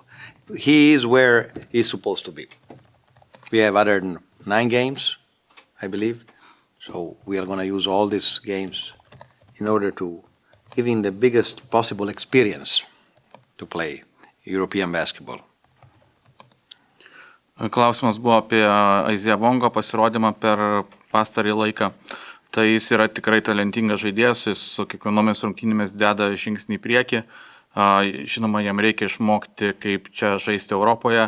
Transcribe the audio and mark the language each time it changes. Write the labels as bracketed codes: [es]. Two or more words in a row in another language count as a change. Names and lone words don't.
[en] He is where he's supposed to be. We have other than 9 games, I believe, so we are going to use all these games in order to give him the biggest possible experience to play European basketball. [lt] Klausimas buvo apie Isaiah Wongo pasirodymą per pastarį laiką. Tai jis yra tikrai talentingas žaidėjas, jis su kiekvienomis rungtynėmis deda žingsnį į priekį. Žinoma, jam reikia išmokti, kaip čia žaisti Europoje.